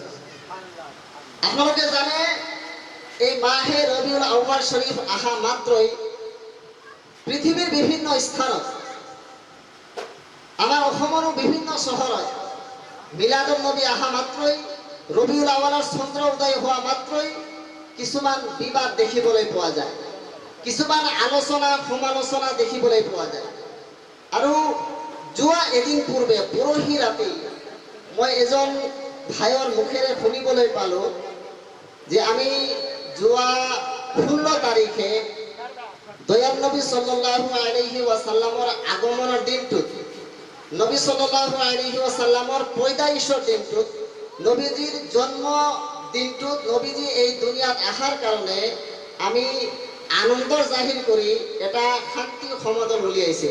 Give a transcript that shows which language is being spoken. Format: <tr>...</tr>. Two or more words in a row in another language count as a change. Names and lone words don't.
<as>আপোনালোকে জানে এই মাহে ৰবিউল আউৱাল শৰীফ অহা মাত্ৰই পৃথিৱীৰ বিভিন্ন স্থানত আমাৰ অসমৰো বিভিন্ন চহৰত মিলাদুন নবী অহা মাত্ৰই ৰবিউল আউৱালৰ চন্দ্ৰ উদয় হোৱা মাত্ৰই কিছুমান বিবাদ দেখিবলৈ পোৱা যায়, কিছুমান আলোচনা সমালোচনা দেখিবলৈ পোৱা যায়। আৰু যোৱা এদিন পূৰ্বে পৰহি ৰাতি মই এজন ভাইৰ মুখেৰে শুনিবলৈ পালোঁ যে আমি যোৱা 16 তাৰিখে দয়াল নবী</as> <ar>صلى الله عليه وسلم</ar> <as>আগমনৰ দিনটোত নবী</as> <ar>صلى الله عليه وسلم</ar> <as>পয়দাইশৰ দিনটোত নবীজিৰ জন্ম দিনটোত নবীজি এই দুনিয়াত আহাৰ কাৰণে আমি আনন্দ জাহিৰ কৰি এটা শান্তি সমাদল উলিয়াইছিল।</as>